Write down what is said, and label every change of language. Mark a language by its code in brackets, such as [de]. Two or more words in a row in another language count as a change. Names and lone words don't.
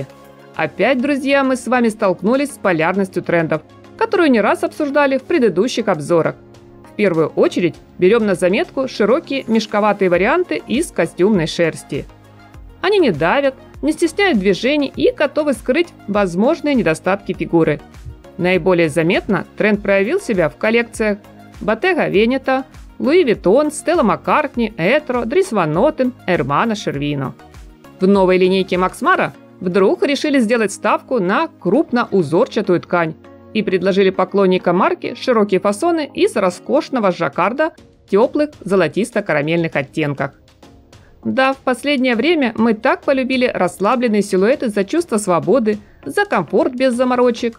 [ru] Опять, друзья, мы с вами столкнулись с полярностью трендов, которую не раз обсуждали в предыдущих обзорах. В первую очередь берем на заметку широкие мешковатые варианты из костюмной шерсти. Они не давят, не стесняют движений и готовы скрыть возможные недостатки фигуры. Наиболее заметно тренд проявил себя в коллекциях Bottega Veneta, Louis Vuitton, Stella McCartney, Etro, Dries Van Noten, Hermano Scervino. В новой линейке Максмара вдруг решили сделать ставку на крупноузорчатую ткань и предложили поклонникам марки широкие фасоны из роскошного жаккарда в теплых золотисто-карамельных оттенках. Да, в последнее время мы так полюбили расслабленные силуэты за чувство свободы, за комфорт без заморочек.